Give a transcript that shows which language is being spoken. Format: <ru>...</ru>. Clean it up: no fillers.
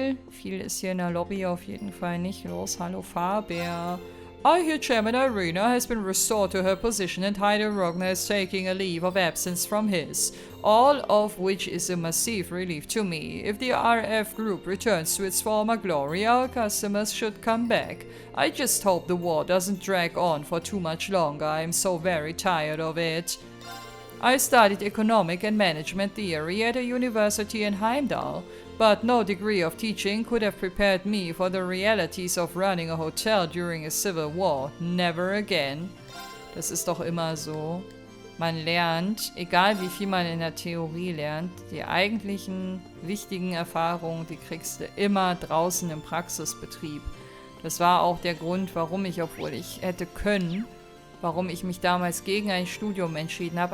<de>Viel ist hier in der Lobby auf jeden Fall nicht los. Hallo Faber.</de> <en>I hear Chairman Irina has been restored to her position and Heider Rogner is taking a leave of absence from his, all of which is a massive relief to me. If the RF group returns to its former glory, our customers should come back. I just hope the war doesn't drag on for too much longer. I'm so very tired of it. I studied economic and management theory at a university in Heimdall, but no degree of teaching could have prepared me for the realities of running a hotel during a civil war. Never again.</en> <de>Das ist doch immer so. Man lernt, egal wie viel man in der Theorie lernt, die eigentlichen wichtigen Erfahrungen, die kriegst du immer draußen im Praxisbetrieb. Das war auch der Grund, warum ich, obwohl ich hätte können, warum ich mich damals gegen ein Studium entschieden habe.</de>